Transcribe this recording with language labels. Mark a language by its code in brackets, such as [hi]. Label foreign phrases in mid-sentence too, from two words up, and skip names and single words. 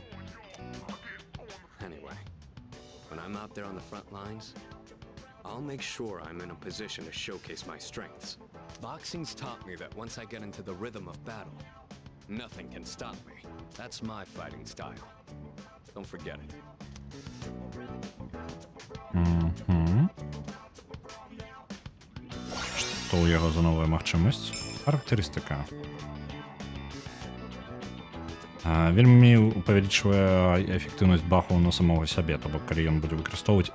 [en] Anyway, when I'm out there on the front lines, I'll make sure I'm in a position to showcase my strengths. Boxing's taught me that once I get into the rhythm of battle, nothing can stop me. That's my fighting style. Don't forget it. [be] Што ў яго за новая магчымасць? Характарыстыка. Вельмі павялічвае эфектыўнасць баху на самого сябе, то бок калі ён будзе выкарыстоўваць.